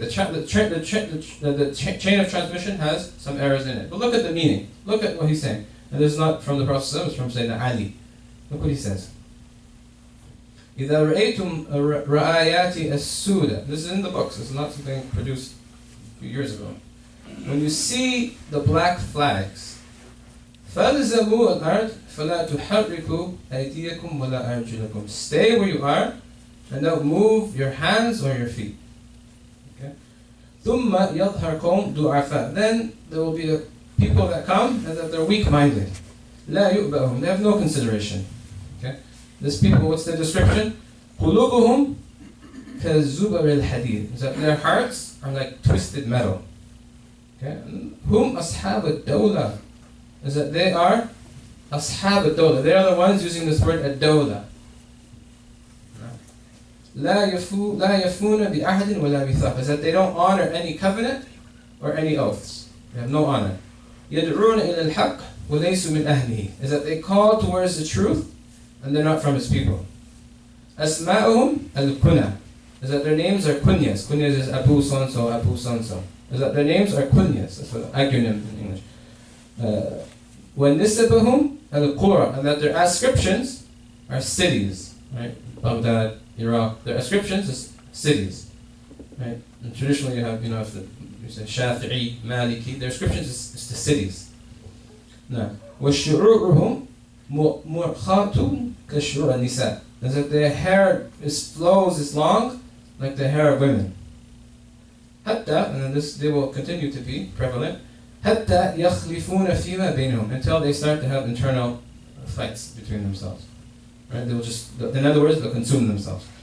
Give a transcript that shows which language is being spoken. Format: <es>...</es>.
<en>The chain of transmission has some errors in it. But look at the meaning. Look at what he's saying. And this is not from the Prophet, it's from Sayyidina Ali. Look what he says.</en> <ar>إِذَا رَأَيْتُمْ رَآيَاتِ السُّودَ.</ar> <en>This is in the books. This is not something produced a few years ago. When you see the black flags,</en> <ar>فَالْزَمُوا الْأَرْض فَلَا تُحَرِّكُوا أَيْدِيَكُمْ وَلَا أَرْجُلَكُمْ.</ar> <en>Stay where you are and don't move your hands or your feet. Okay?</en> <ar>ثُمَّ يَظْهَرْ قَوْمٌ ضُعَفَاء.</ar> <en>Then there will be people that come and that they're weak-minded.</en> <ar>لَا يُؤْبَأُهُمْ.</ar> <en>They have no consideration. Okay? These people, what's their description?</en> <ar>قُلُوبُهُمْ كَالزُّبَرِ الْحَدِيدِ.</ar> <en>Is that their hearts are like twisted metal. Okay?</en> <ar>هُمْ أَصْحَابُ الدَّوْلَةِ.</ar> <en>Is that they are</en> <ar>أصحاب الدولة.</ar> <en>They are the ones using this word الدولة.</en> <ar>لا يفون بأحد ولا ميثاق.</ar> <en>Is that they don't honor any covenant or any oaths. They have no honor.</en> <ar>يدعون إلى الحق وليسوا من أهله.</ar> <en>Is that they call towards the truth and they're not from his people.</en> <ar>أسماؤهم الكنى.</ar> <en>Is that their names are kunyas. Kunyas is Abu so-and-so, Abu so-and-so. Is that their names are kunyas. That's what acronym in English.</en> <ar>وَنِسَبَهُمْ الْقُرَى.</ar> <en>And that their ascriptions are cities. Right? Baghdad, Iraq. Their ascriptions is cities. Right? And traditionally you have, if you say Shafi'i, Maliki, their ascriptions is the cities. Now,</en> <ar>وَالشُّعُورُهُمْ مُرْخَاتٌ كَشُعُورَ النِّسَاءِ.</ar> <en>Is that their hair flows is long like the hair of women. حتى, and then they will continue to be prevalent,</en> <ar>حتى يخلفون فيما بينهم,</ar> <en>until they start to have internal fights between themselves. Right? They will just, in other words, they'll consume themselves.</en>